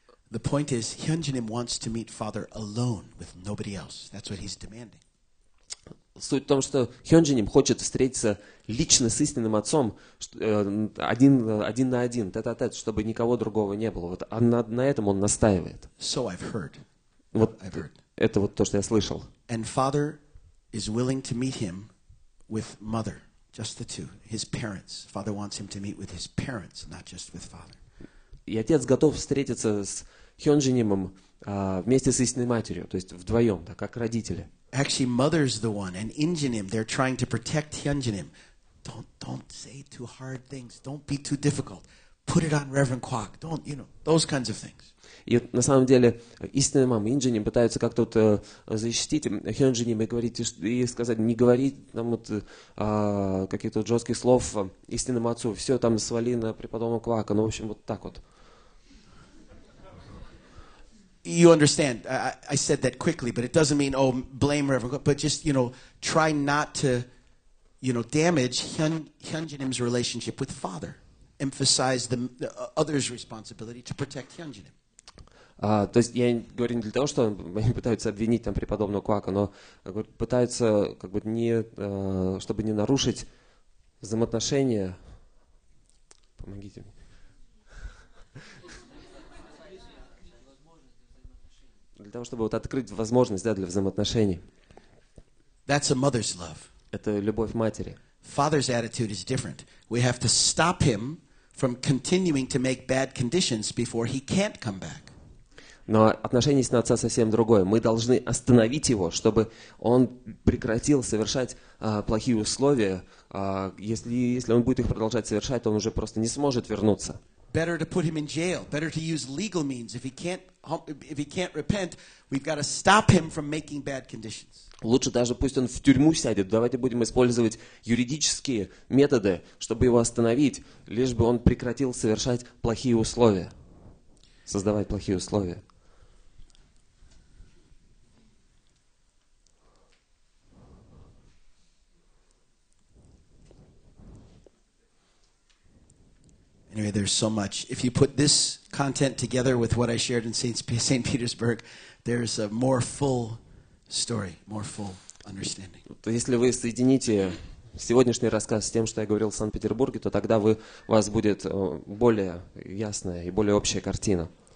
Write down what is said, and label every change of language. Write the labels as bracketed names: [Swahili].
[English] The point is, Hyunjinim wants to meet father alone with nobody else. That's what he's demanding. [Russian] Суть в том, что Хёнджиним хочет встретиться лично с истинным отцом, один на один, тет-а-тет, чтобы никого другого не было. Вот, на этом он настаивает. [English] So I've heard. [Russian] Вот [English] I've heard. [Russian] это вот то, что я слышал. [English] And father is willing to meet him with mother, just the two, his parents. Father wants him to meet with his parents, not just with father. [Russian] И отец готов встретиться с Хёнджинимом вместе с истинной матерью, то есть вдвоем, да, как родители. [English] Actually, mother's the one, and Injinim, they're trying to protect Hyunjinim. Don't say too hard things. Don't be too difficult. Put it on Reverend Kwok. Don't, those kinds of things. [Russian] И на самом деле истинная мама Инджиним пытаются как-то вот защитить Хёнджиним и говорить, и сказать, не говори там вот каких-то вот жестких слов истинному отцу, все там свали на преподобного Квака, ну в общем вот так вот. [English] You understand, I said that quickly, but it doesn't mean, blame Reverend Kwok, but just, try not to, damage Hyunjinim's relationship with father. Emphasize the other's responsibility to protect Hyunjinim. [Russian] То есть я говорю не для того, что они пытаются обвинить там преподобного Квака, но пытаются как бы чтобы не нарушить взаимоотношения. Помогите мне. Для того, чтобы вот открыть возможность, да, для взаимоотношений. [English] That's a mother's love. [Russian] Это любовь матери. [English] Father's attitude is different. We have to stop him from continuing to make bad conditions before he can't come back. [Russian] Но отношение с отца совсем другое. Мы должны остановить его, чтобы он прекратил совершать плохие условия. Если он будет их продолжать совершать, то он уже просто не сможет вернуться. [English] Better to put him in jail. Better to use legal means. If he can't repent, we've got to stop him from making bad conditions. [Russian] Лучше даже пусть он в тюрьму сядет. Давайте будем использовать юридические методы, чтобы его остановить, лишь бы он прекратил совершать плохие условия, создавать плохие условия. [English] Anyway, there's so much. If you put this content together with what I shared in St. Petersburg, there's a more full story, more full understanding. [Russian] Если вы соедините сегодняшний рассказ с тем, что я говорил в Санкт-Петербурге, то тогда у вас будет более ясная и более общая картина.